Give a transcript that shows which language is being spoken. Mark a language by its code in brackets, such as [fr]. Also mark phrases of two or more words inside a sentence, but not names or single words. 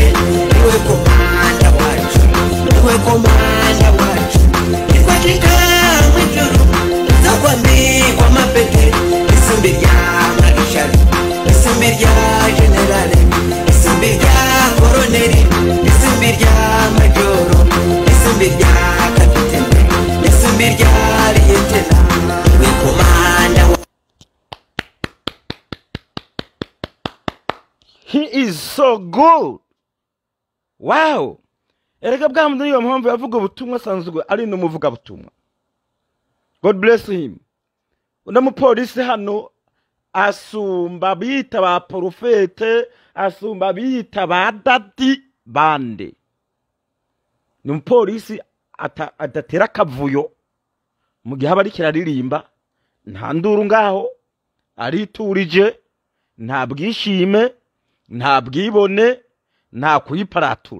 [rn] niwe komanda wacu niwe komanda wacu nikwashika mwijuru zakwambikwa mapete isumbi rya marishali isumbi rya generale isumbi rya koroneli isumbi rya majoro isumbi rya kapitene isumbi rya liyetena niwe komanda [en] he is so good. Wow. [rn] Erega bwa muntu niyo mpamvu yavuga ubutumwa asanzwe ari no muvuga butumwa. [en] God bless him. [rn] Uno mupolisi hano asumba bita ba profete, asumba bita ba dadi bande. Ni umupolisi adatera akavuyo mu gihe aba ariko araririmba, nta nduru ngaho, ariturije, nta bwishime, nta bwibone, nta kuyiparatura.